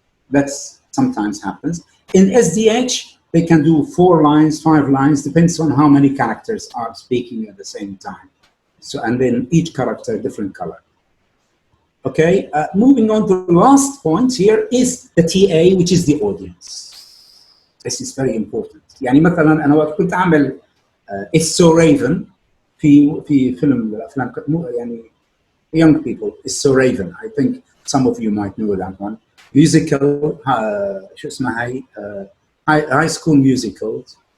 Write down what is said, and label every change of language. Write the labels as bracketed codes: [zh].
[en] That's sometimes happens. In SDH, they can do 4 lines, 5 lines, depends on how many characters are speaking at the same time. So, and then each character, different color. Okay, moving on to the last point here is the TA, which is the audience. This is very important. [ar] يعني مثلا أنا وقت كنت أعمل It's So Raven في فيلم الأفلام يعني [en] young people. It's So Raven. I think some of you might know that one. Musical [ar] شو اسمها هاي [en] high school musicals.